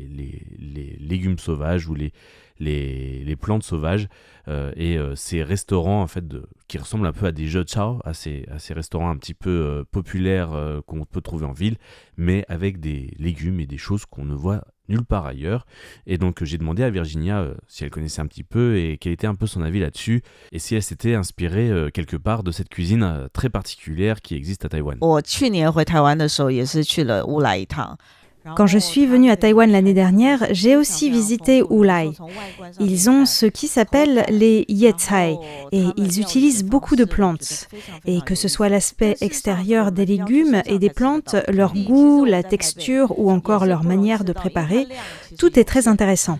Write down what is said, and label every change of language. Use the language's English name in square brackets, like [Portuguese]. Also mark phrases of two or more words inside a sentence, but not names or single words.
[French] les légumes sauvages ou les plantes sauvages et ces restaurants en fait qui ressemblent un peu à des zhechao, à ces restaurants un petit peu populaires qu'on peut trouver en ville, mais avec des légumes et des choses qu'on ne voit nulle part ailleurs. Et donc j'ai demandé à Virginia si elle connaissait un petit peu et quel était un peu son avis là-dessus et si elle s'était inspirée quelque part de cette cuisine très particulière qui existe à Taïwan. [Chinese] 我去年回台湾的时候也是去了乌来一趟。 [French] Quand je suis venue à Taïwan l'année dernière, j'ai aussi visité Wulai. Ils ont ce qui s'appelle les yecai et ils utilisent beaucoup de plantes. Et que ce soit l'aspect extérieur des légumes et des plantes, leur goût, la texture ou encore leur manière de préparer, tout est très intéressant.